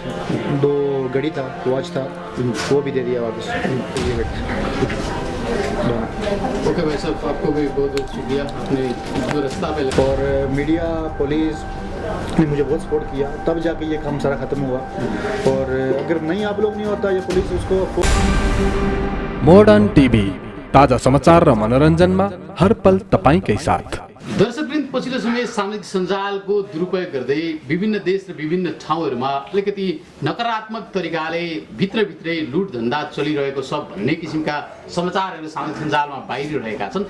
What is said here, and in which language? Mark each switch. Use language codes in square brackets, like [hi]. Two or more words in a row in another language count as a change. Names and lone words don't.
[hi] 2 घड़ी था, वॉच था, वो भी दे दिया वापस। ओके भाई साहब, आपको भी बहुत बहुत शुक्रिया, आपने जो रास्ता पे और मीडिया, पुलिस ने मुझे बहुत सपोर्ट किया, तब जाके ये काम सारा ख़त्म हुआ। और अगर नहीं आप लोग नहीं होता, ये पुलिस उसको। [ne] मोडर्न टिभी, ताजा समाचार र मनोरञ्जनमा हर पल तपाईकै साथ। दर्शकवृन्द, पछिल्लो समय सामाजिक सञ्जालको दुरुपयोग गर्दै विभिन्न देश र विभिन्न ठाउँहरूमा अलिकति नकारात्मक तरिकाले भित्रभित्रै लुट धन्दा चलिरहेको छ भन्ने किसिमका समाचारहरू सामाजिक सञ्जालमा बाहिरिरहेका छन्।